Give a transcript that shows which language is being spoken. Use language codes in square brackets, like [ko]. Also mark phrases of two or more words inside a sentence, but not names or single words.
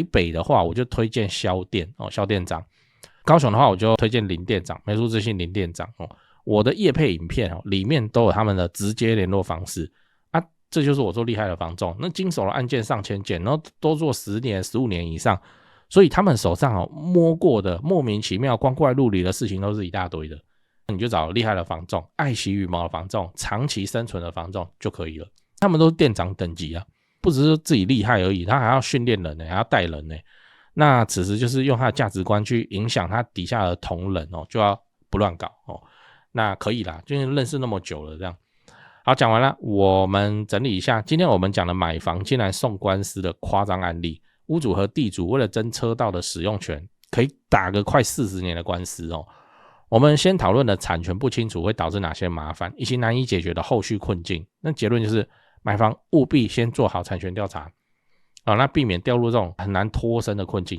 [zh] 北的話我就推薦蕭店蕭店長，高雄的話我就推薦林店長，美術之星林店长我的業配影片裡面都有他們的直接聯絡方式這就是我做厲害的房仲，那經手的案件上千件，然後都做10年15年以上，所以他們手上摸過的莫名其妙光怪陸離的事情都是一大堆的，你就找厲害的房仲，愛惜羽毛的房仲，長期生存的房仲就可以了。他們都是店長等級不只是自己厲害而已，他還要訓練人还要帶人那此时就是用他的價值觀去影響他底下的同仁就要不亂搞那可以啦，就是認識那麼久了這樣。好，講完了，我們整理一下今天我們講的買房竟然送官司的誇張案例，屋主和地主為了爭車道的使用權可以打個快40年的官司我們先討論了產權不清楚會導致哪些麻煩以及難以解決的後續困境，那結論就是買房務必先做好產權調查那避免掉入這種很難脫身的困境。